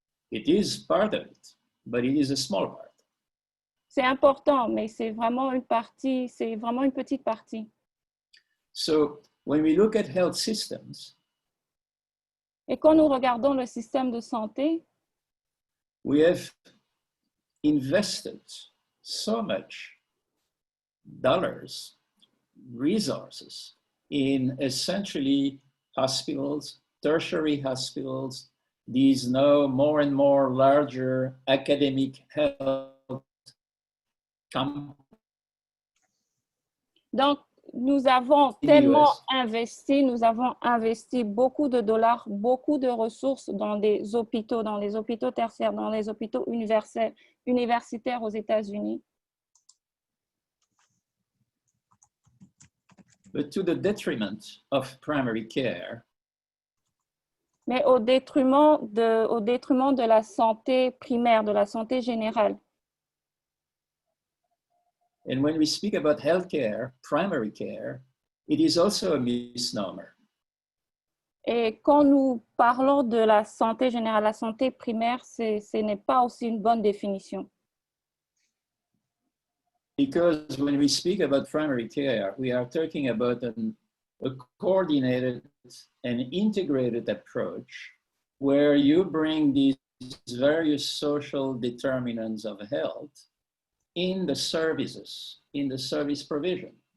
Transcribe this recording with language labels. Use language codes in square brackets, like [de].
[en] It is part of it, but it is a small part. [fr] C'est important, mais c'est vraiment une partie, c'est vraiment une petite partie. [en] So when we look at health systems, [fr] et quand nous regardons le système de santé, [en] we have invested so much dollars, resources in essentially hospitals, tertiary hospitals, these now more and more larger academic health camps. [fr] Donc, nous avons tellement investi beaucoup de dollars, beaucoup de ressources dans les hôpitaux tertiaires, dans les hôpitaux universitaires aux États-Unis. [en] But to the detriment of primary care. [fr] Mais au détriment de la santé primaire, de la santé générale. [en] And when we speak about healthcare, primary care, it is also a misnomer. [fr] Et quand nous parlons de la santé générale, la santé primaire, ce n'est pas aussi une bonne définition. [en] Because when we speak about primary care, we are talking about a coordinated and integrated approach where you bring these various social determinants of health in the services, in the service provision.